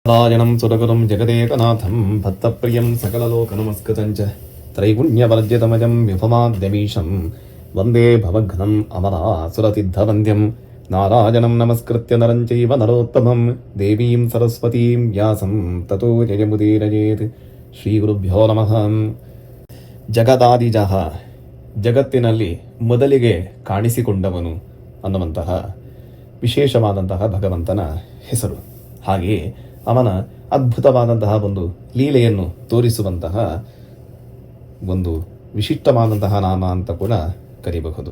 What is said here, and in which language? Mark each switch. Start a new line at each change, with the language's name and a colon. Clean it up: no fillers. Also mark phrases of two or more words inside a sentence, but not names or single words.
Sanskrit: ನಾರಾಯಣಂ ಸುರಗುರುಂ ಜಗದೇಕನಾಥಂ ಭಕ್ತಪ್ರಿಯಂ ಸಕಲಲೋಕನಮಸ್ಕೃತಂಚ ತ್ರೈಗುಣ್ಯವರ್ಜಿತಮಜಂ ವಿಭಮಾದ್ಯಮೀಶಂ ವಂದೇ ಭವಘ್ನಂ ಅಮರಾಸುರಸಿದ್ಧವಂದ್ಯಂ ನಾರಾಯಣಂ ನಮಸ್ಕೃತ್ಯ ನರಂ ಚೈವ ನರೋತ್ತಮಂ ದೇವೀಂ ಸರಸ್ವತೀಂ ವ್ಯಾಸಂ ತತೋ ಜಯಮುದೀರಯೇತ್. ಶ್ರೀ ಗುರುಭ್ಯೋ ನಮಃ.
Kannada: ಜಗದಾದಿಜಃ, ಜಗತ್ತಿನಲ್ಲಿ ಮೊದಲಿಗೆ ಕಾಣಿಸಿಕೊಂಡವನು ಅನ್ನುವಂತಹ ವಿಶೇಷವಾದಂತಹ ಭಗವಂತನ ಹೆಸರು. ಹಾಗೆಯೇ ಅವನ ಅದ್ಭುತವಾದಂತಹ ಒಂದು ಲೀಲೆಯನ್ನು ತೋರಿಸುವಂತಹ ಒಂದು ವಿಶಿಷ್ಟವಾದಂತಹ ನಾಮ ಅಂತ ಕೂಡ ಕರೀಬಹುದು.